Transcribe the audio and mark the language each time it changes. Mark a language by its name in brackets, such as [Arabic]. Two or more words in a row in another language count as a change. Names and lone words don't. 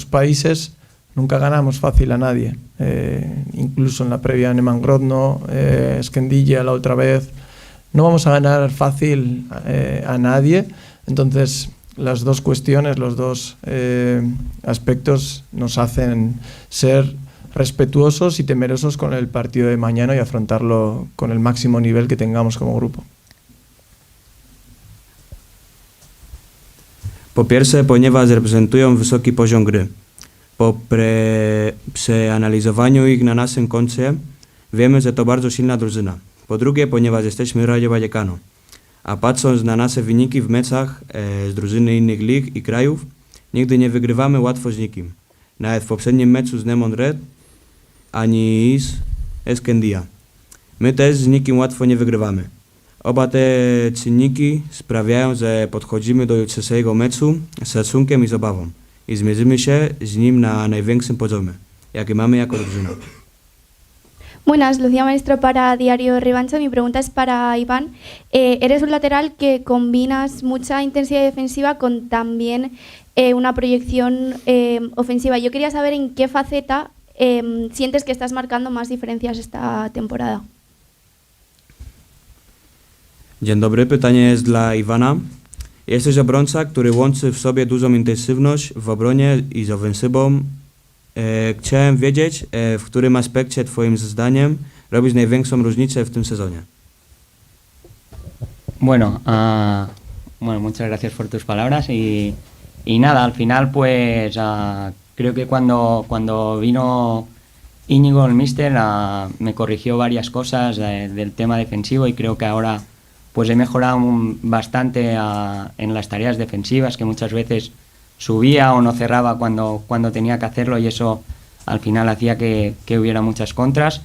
[Spanish] países, nunca ganamos fácil a nadie, incluso en la previa Neman Grodno, Esquendilla la otra vez, no vamos a ganar fácil a nadie, entonces las dos cuestiones, los dos aspectos nos hacen ser respetuosos y temerosos con el partido de mañana y afrontarlo con el máximo nivel que tengamos como grupo. [Polish] Po pierwsze, ponieważ reprezentują wysoki poziom gry. Po przeanalizowaniu ich na naszym koncie wiemy, że to bardzo silna drużyna. Po drugie, ponieważ jesteśmy Rayo Vallecano. A patrząc na nasze wyniki w meczach z drużyny innych lig i krajów, nigdy nie wygrywamy łatwo z nikim. Nawet w poprzednim meczu z Nemon Red ani z Esquendilla. My też z nikim łatwo nie wygrywamy. Oba te czynniki sprawiają, że podchodzimy do jutrzejszego meczu z szacunkiem i z obawą i zmierzymy się z nim na największym poziomie, jaki mamy jako drużyna. [Spanish] Buenas, Lucía Maestro para Diario Revancha. Mi pregunta es para Iván. Eres un lateral que combinas mucha intensidad defensiva con también una proyección ofensiva. Yo quería saber en qué faceta sientes que estás marcando más diferencias esta temporada. [Polish] Dzień dobry, pytanie jest dla Iwana. Jesteś obrońca, który łączy w sobie dużą intensywność w obronie i z ofensywą. Chciałem wiedzieć, w którym aspekcie twoim zdaniem robisz największą różnicę w tym sezonie. [Spanish] Bueno, muchas gracias por tus palabras y nada, al final pues creo que cuando vino Íñigo, el míster, me corrigió varias cosas del tema defensivo y creo que ahora pues he mejorado bastante en las tareas defensivas, que muchas veces subía o no cerraba cuando tenía que hacerlo y eso al final hacía que hubiera muchas contras.